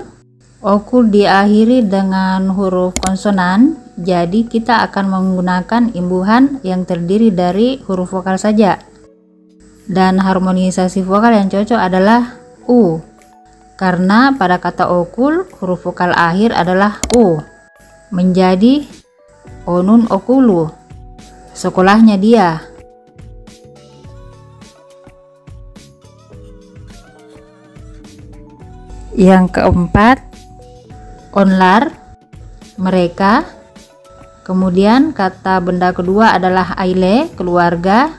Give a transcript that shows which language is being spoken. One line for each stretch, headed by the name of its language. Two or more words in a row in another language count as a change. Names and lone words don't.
Indonesian: Okul diakhiri dengan huruf konsonan, jadi kita akan menggunakan imbuhan yang terdiri dari huruf vokal saja. Dan harmonisasi vokal yang cocok adalah U, karena pada kata okul huruf vokal akhir adalah U, menjadi
Turkish: onun okulu,
Indonesian: sekolahnya dia. Yang keempat, onlar, mereka. Kemudian kata benda kedua adalah aile, keluarga.